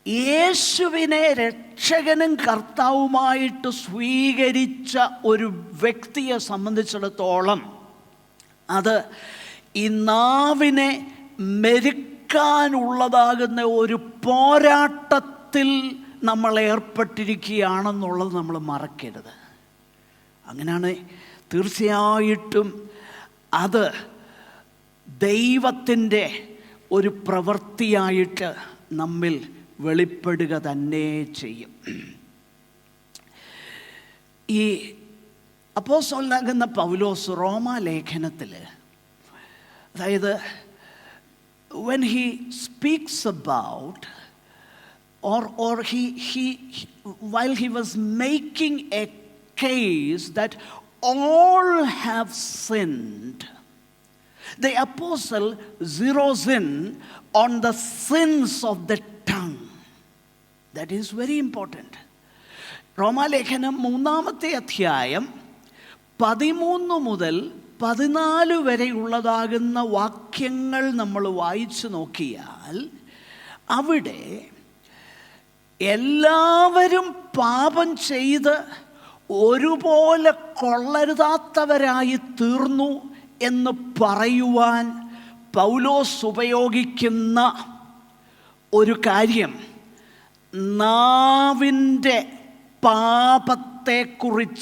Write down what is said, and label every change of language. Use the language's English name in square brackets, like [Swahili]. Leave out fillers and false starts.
[Malayalam] യേശുവിനെ രക്ഷകനും കർത്താവുമായിട്ട് സ്വീകരിച്ച ഒരു വ്യക്തിയെ സംബന്ധിച്ചിടത്തോളം അത് ഈ നാവിനെ മെരുക്കാനുള്ളതാകുന്ന ഒരു പോരാട്ടത്തിൽ നമ്മൾ ഏർപ്പെട്ടിരിക്കുകയാണെന്നുള്ളത് നമ്മൾ മറക്കരുത്. അങ്ങനെയാണ് തീർച്ചയായിട്ടും അത് ദൈവത്തിൻ്റെ ഒരു പ്രവൃത്തിയായിട്ട് നമ്മിൽ വെളിപ്പെടുക തന്നെ ചെയ്യും. ഈ അപ്പോസ്തലനാകുന്ന പൗലോസ് റോമാലേഖനത്തിൽ, അതായത് [English] when he speaks about or he while he was making a case that all have sinned, the apostle zeroes in on the sins of the tongue. That is very important. [Malayalam] റോമാലേഖനം 3-ാമത്തെ അധ്യായം 13 മുതൽ 14 വരെയുള്ളതാകുന്ന വാക്യങ്ങൾ നമ്മൾ വായിച്ചു നോക്കിയാൽ, അവിടെ എല്ലാവരും പാപം ചെയ്ത് ഒരുപോലെ കൊള്ളരുതാത്തവരായി തീർന്നു എന്ന് പറയുവാൻ പൗലോസ് ഉപയോഗിക്കുന്ന ഒരു കാര്യം നാവിൻ്റെ പാപത്തെക്കുറിച്ചാണ്.